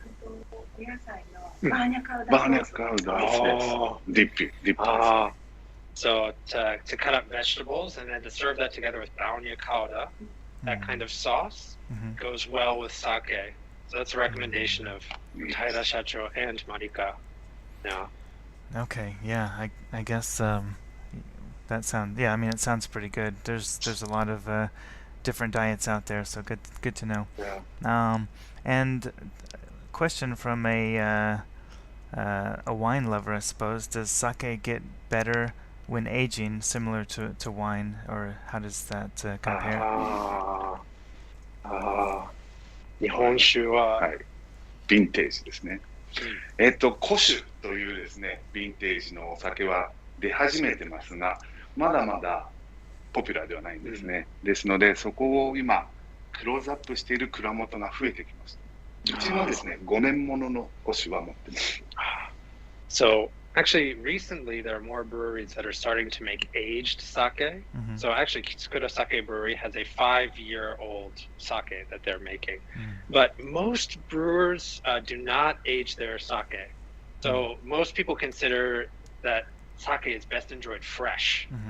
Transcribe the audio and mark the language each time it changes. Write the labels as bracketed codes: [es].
[ja] お野菜のバーニャカウダバーニャカウダーです。ディップです。 [en] So to cut up vegetables and then to serve that together with baonya kauda, that kind of sauce goes well with sake. So that's a recommendation of Taira Shacho and Marika. Yeah. Okay, yeah, I guess that sounds, yeah, I mean, it sounds pretty good. There's a lot of different diets out there, so good to know. Yeah. And question from a wine lover, I suppose. Does sake get better when aging, similar to wine, or how does that compare? [ja] 日本酒は、はい、ヴィンテージですね。古酒というですね、ヴィンテージのお酒は出始めてますが、まだまだポピュラーではないんですね。ですので、そこを今、クローズアップしている蔵元が増えてきました。うちのですね、5年ものの古酒は持ってます。 [en] So actually, recently there are more breweries that are starting to make aged sake. So actually, Kitsukura Sake Brewery has a 5-year-old sake that they're making. But most brewers do not age their sake. So most people consider that sake is best enjoyed fresh.